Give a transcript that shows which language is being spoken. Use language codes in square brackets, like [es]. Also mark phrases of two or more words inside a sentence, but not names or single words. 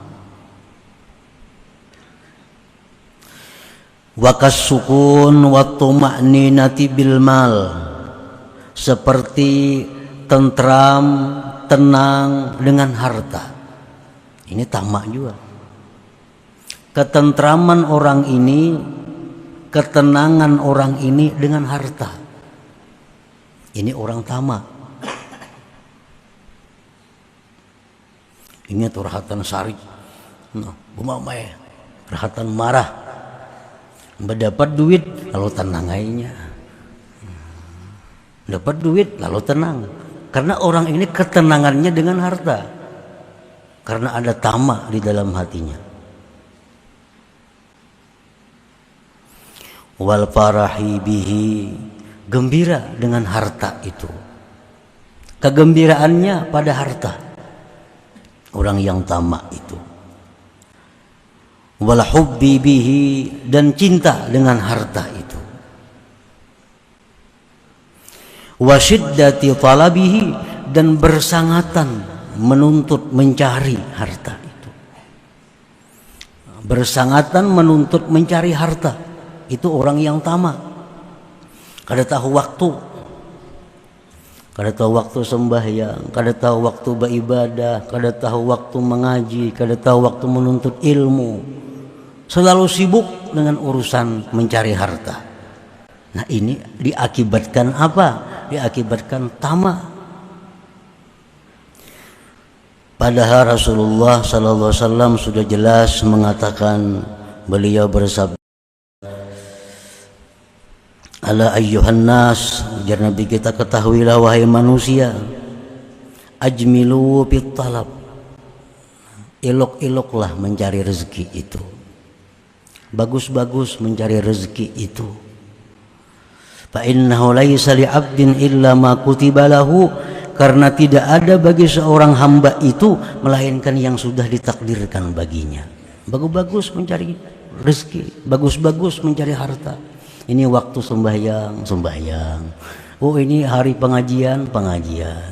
[ar] Wakas sukun wa tuma'ninati bil mal, [id] seperti tentram, tenang dengan harta. Ini tamak juga. Ketentraman orang ini, ketenangan orang ini dengan harta. Ini orang tamak. [bjn] Ini tuh rahatan sarik, nah, bumamai, rahatan marah. [id] Mendapat duit lalu tenang aja. Dapat duit lalu tenang. Karena orang ini ketenangannya dengan harta. Karena ada tamak di dalam hatinya. [ar] Wal farahi bihi, [id] gembira dengan harta itu. Kegembiraannya pada harta. Orang yang tamak itu. [ar] Wal hubbi bihi, [id] dan cinta dengan harta itu. [ar] Wa syiddati talabihi, [id] dan bersangatan menuntut mencari harta itu. Bersangatan menuntut mencari harta itu orang yang tamak. [bjn] Kada tahu waktu, kada tahu waktu sembahyang, kada tahu waktu beribadah, kada tahu waktu mengaji, kada tahu waktu menuntut ilmu. [id] Selalu sibuk dengan urusan mencari harta. Nah ini diakibatkan apa? Diakibatkan tamak. Padahal Rasulullah SAW sudah jelas mengatakan, beliau bersabda, [ar] ala ayyuhan nas, [id] ujar Nabi kita, ketahuilah wahai manusia, [ar] ajmilu fit talab, [id] elok-eloklah mencari rezeki itu. Bagus-bagus mencari rezeki itu. [ar] Fa innahu laisa li 'abdin illa ma kutiba lahu, [id] karena tidak ada bagi seorang hamba itu melainkan yang sudah ditakdirkan baginya. Bagus-bagus mencari rezeki, bagus-bagus mencari harta. Ini waktu sembahyang, sembahyang. Oh ini hari pengajian, pengajian.